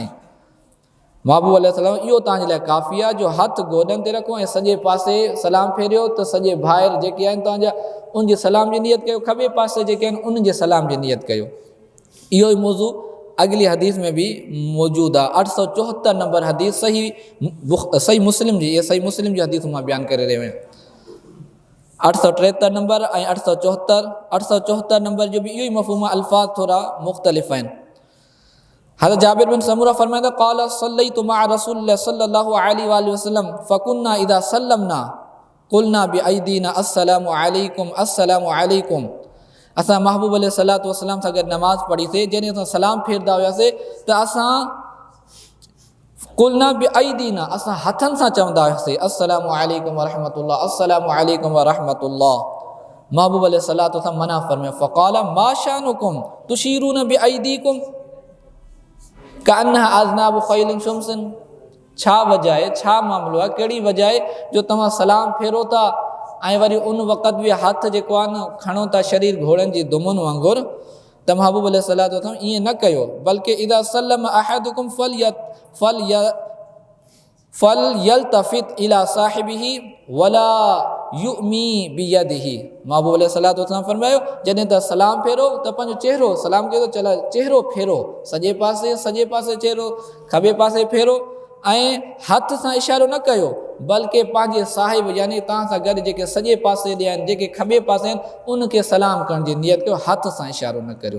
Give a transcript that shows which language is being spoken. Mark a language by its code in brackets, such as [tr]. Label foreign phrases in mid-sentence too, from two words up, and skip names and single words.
[sd] महबूब अलैहिस्सलाम इहो तव्हांजे लाइ काफ़ी आहे जो हथु गोॾनि ते रखो ऐं सॼे पासे सलाम फेरियो त सॼे ॿाहिरि जेके आहिनि तव्हांजा उनजे सलाम जी नियत कयो, खॿे पासे जेके आहिनि उनजे सलाम जी नियत कयो। इहो ई मौज़ू अगली हदीस में भी मौजूदु आहे। 874 नंबर हदीस सही मुस्लिम जी, ये सही मुस्लिम जी हदीस मां बयानु करे रहियो आहियां। 873 नंबर ऐं 874 नंबर जो बि इहो ई मफ़हूम आहे, अल्फाज़ थोरा मुख़्तलिफ़ आहिनि। [ar] हज़रत जाबिर बिन समूरा फरमाता قال صليت مع رسول الله صلى الله عليه وسلم فكنا إذا سلمنا قلنا بأيدينا السلام عليكم. [sd] असां महबूब [ar] عليه الصلاة والسلام [sd] सां गॾु नमाज़ पढ़ीसीं, जॾहिं असां सलाम फेरदा हुआसीं त असां [ar] قلنا بأيدينا, [sd] असां हथनि सां चवंदा हुआसीं [ar] السلام عليكم ورحمة الله, السلام عليكم ورحمة الله. [sd] महबूब अलैहिस्सलातु वस्सलाम मना फरमाया [ar] فقال ما شأنكم تشيرون بأيديكم كأنها أذناب خيل شمس. [sd] छा वजह आहे, छा मामिलो आहे, कहिड़ी वजह आहे जो तव्हां सलाम फेरो था ऐं वरी उन वक़्तु बि हथ जेको आहे न खणो था शरीर घोड़नि जी दुमुनि वांगुरु। त महबूब अलैहिस्सलातु वस्सलाम ईअं न कयो, बल्कि [ar] إذا سلم أحدكم فليلتفت إلى صاحبه ولا يومئ بيده. [sd] महबूब [ar] عليه الصلاة والسلام [sd] फरमायो जॾहिं त सलाम फेरो त पंहिंजो चेहरो, सलाम कयो त चला चेहरो फेरो, सॼे पासे चेहरो, खॿे पासे फेरो ऐं हथ सां इशारो न कयो, बल्कि पंहिंजे साहिब यानी तव्हां सां गॾु जेके सॼे पासे ॾे आहिनि, जेके खॿे पासे आहिनि, उनखे सलाम करण जी नियत कयो, हथ सां इशारो न करियो।